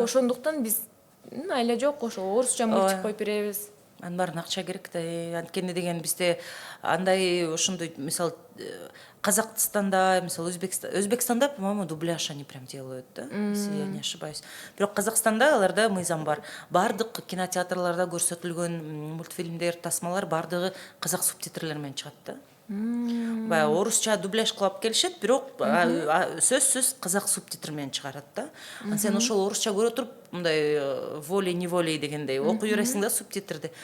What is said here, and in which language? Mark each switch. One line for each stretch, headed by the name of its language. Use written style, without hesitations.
Kyrgyz: Ошондуктан биз айла жок, ошо орусча мультик коюп беребиз. Анын баарын акча керек да. Анткени деген бизде андай ошондой мисалы Казакстанда, мисалы Өзбекстанда,
Russian: по-моему, дубляж они прям делают, да, если я не ошибаюсь.
Kyrgyz: Бирок Казакстанда аларда мыйзам бар. Бардык кинотеатрларда көрсөтүлгөн мультфильмдер, тасмалар бардыгы казак субтитрлер менен чыгат да. Баягы орусча дубляж кылып келишет, бирок сөзсүз казак субтитр менен чыгарат да. Анан сен ошол орусча көрө туруп, мындай волей-неволей дегендей окуй бересиң да субтитрди.